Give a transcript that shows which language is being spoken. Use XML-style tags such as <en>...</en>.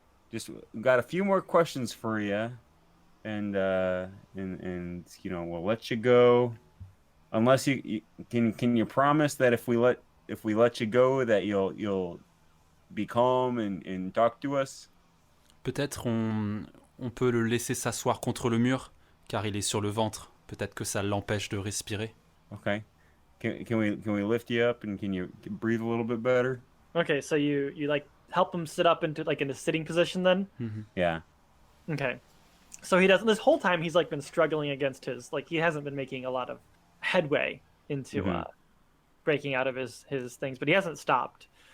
<en>Just got a few more questions for you, and you know we'll let you go, unless you can you promise that if we let you go that you'll be calm and talk to us.</en> <fr>Peut-être on peut le laisser s'asseoir contre le mur, car il est sur le ventre. Peut-être que ça l'empêche de respirer.</fr> <en>Okay. Can we lift you up and can you breathe a little bit better? Okay, so you like help him sit up into like in a sitting position then? Yeah. Okay. So he doesn't. This whole time he's like been struggling against his he hasn't been making a lot of headway into breaking out of his things, but he hasn't stopped.</en>